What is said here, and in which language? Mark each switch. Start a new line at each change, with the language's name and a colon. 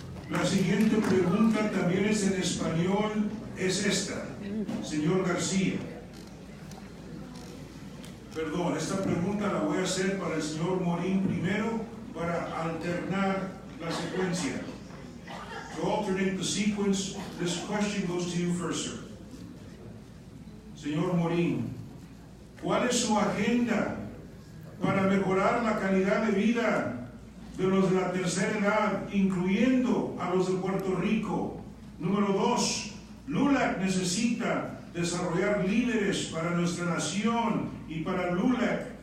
Spanish: La siguiente pregunta también es en español, es esta, señor García. Perdón, esta pregunta la voy a hacer para el señor Morín primero para alternar la secuencia.
English: To alternate the sequence, this question goes to you first, sir.
Spanish: Señor Morín, ¿cuál es su agenda para mejorar la calidad de vida de los de la tercera edad, incluyendo a los de Puerto Rico? Número 2, LULAC necesita desarrollar líderes para nuestra nación y para LULAC.